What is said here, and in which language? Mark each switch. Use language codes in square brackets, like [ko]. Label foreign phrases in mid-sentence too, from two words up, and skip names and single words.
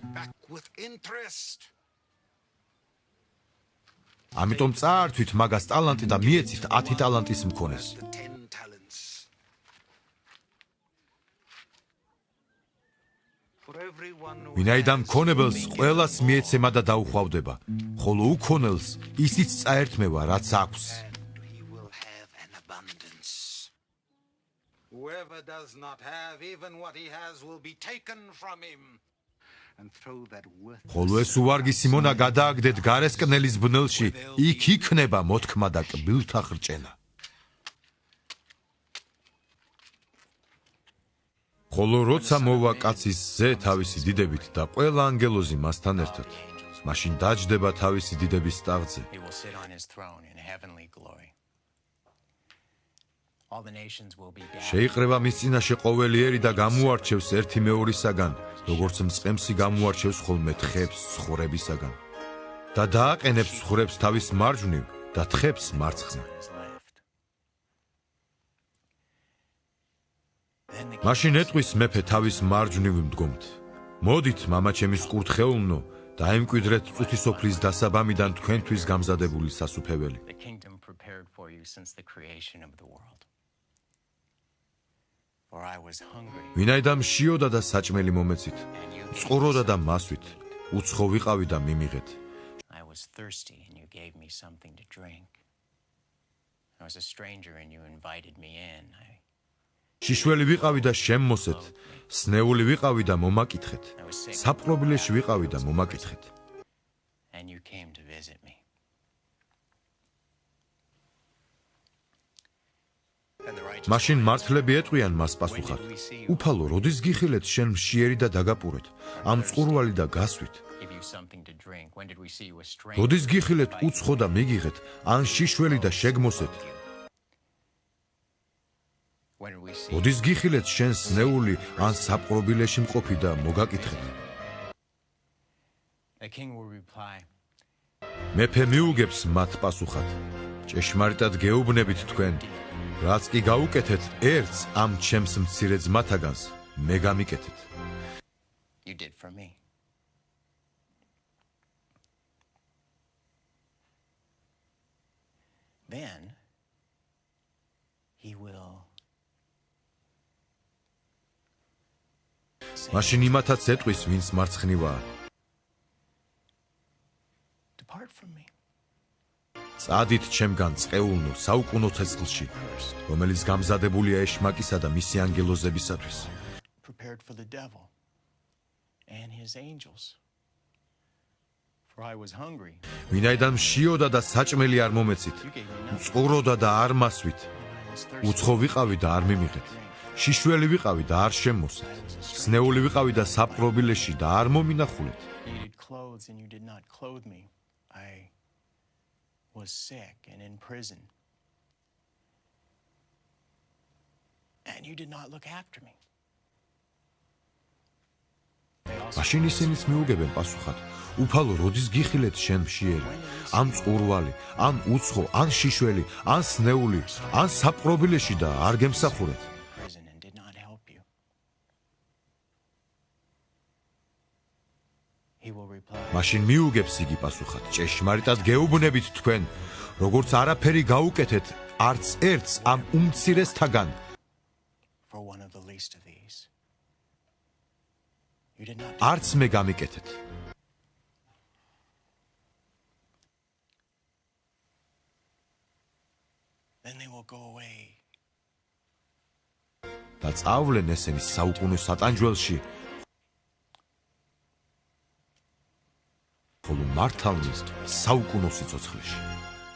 [ka] ამიტომ წაართვით მაგას ტალანტი და მიეცით 10 ტალანტის მქონეს. ვინაიდან მქონებელს ყველას მიეცემა და დაუხვავდება, ხოლო უქონელს ისიც წაერთმევა, რაც აქვს. [en] Whoever does not have even what he has will be taken from him. And throw that worth. [ka] ხოლო ეს უვარგისი მონა გადააგდეთ გარესკნელის ბნელში, იქ იქნება მოთქმა და კბილთა ხრჭენა. ხოლო როცა მოვა კაცის ზე თავისი დიდებით და ყველა ანგელოზი მასთან ერთად, მაშინ დაჯდება თავისი დიდების ტახტზე. [en] He will sit on his throne in heavenly glory. All the nations will be gathered. [ka] შეიყრება მის წინაშე ყოველი ერი და გამოარჩევს ერთი მეორისაგან, როგორც მწყემსი გამოარჩევს ხოლმე თხებს ცხვრებისაგან. და დააყენებს ცხვრებს თავის მარჯვნივ და თხებს მარცხნივ. მაშინ ეტყვის მეფე თავის მარჯვნივ მდგომთ: მოდით, მამაჩემის კურთხეულნო, დაემკვიდრეთ წუთისოფლის დასაბამიდან თქვენთვის გამზადებული სასუფეველი. [en] The kingdom prepared for you since the creation of the world. For I was hungry. [ka] ვინაიდან მშიოდა და საჭმელი მომეცით, წყუროდა და მასვით, უცხო ვიყავი და მიმიღეთ. [en] I was thirsty and you gave me something to drink. I was a stranger and you invited me in. [ka] შიშველი ვიყავი და შემმოსეთ, სნეული ვიყავი და მომაკითხეთ, საპყრობილეში ვიყავი და მომაკითხეთ. [en] And you came to visit me. [ka] მაშინ მართლები ეტყვიან მას პასუხად: უფალო, როდის გიხილეთ შენ მშიერი და დაგაპურეთ, ამ წყურვალი და გასვით? როდის გიხილეთ უცხო და მიგიღეთ, ან შიშველი და შეგმოსეთ? როდის გიხილეთ შენ სნეული, ან საპყრობილეში მყოფი და მოგაკითხეთ? მეფე მიუგებს მათ პასუხად: ჭეშმარიტად გეუბნებით თქვენ, რაც კი გაუკეთეთ ერთს ამ ჩემს მცირე ძმათაგანს, მე გამიკეთეთ. [en] You did for me. Then he will [ka] მაშინ იმათაც ეტყვის, ვინც მარცხნივაა: [en] depart from me. [ka] წადით ჩემგან წყეულნო საუკუნო ცეცხლში, რომელიც გამზადებულია ეშმაკისა და მისი ანგელოზებისათვის. [en] Prepared for the devil and his angels. For I was hungry. [ka] ვინაიდან მშიოდა და საჭმელი არ მომეცით, წყუროდა და არ მასვით, უცხო ვიყავი და არ მიმიღეთ, შიშველი ვიყავი და არ შემოსეთ, სნეული ვიყავი და საპყრობილეში და არ მომინახულეთ. [en] Needed clothes and you did not clothe me. I was sick and in prison. And you did not look after me. [ka] მაშინ ისინიც მიუგებენ პასუხად: უფალო, როდის გიხილეთ შენ მშიერი, ამ წყურვალი, ან უცხო, ან შიშველი, ან სნეული, ან საპყრობილეში და არ გემსახურეთ? [en] Prison and did not help you. He will reply. [ka] მაშინ მიუგებს იგი პასუხად: ჭეშმარიტად გეუბნებით თქვენ, როგორც არაფერი გაუკეთეთ არც ერთს ამ უმცირესთაგან, [en] For one of the least of these. You did not. [ka] არც მე გამიკეთეთ. [en] Then they will go away. [ka] და წავლენ ესენი საუკუნო სატანჯველში, ხოლო მართალნი საუკუნო სიცოცხლეში.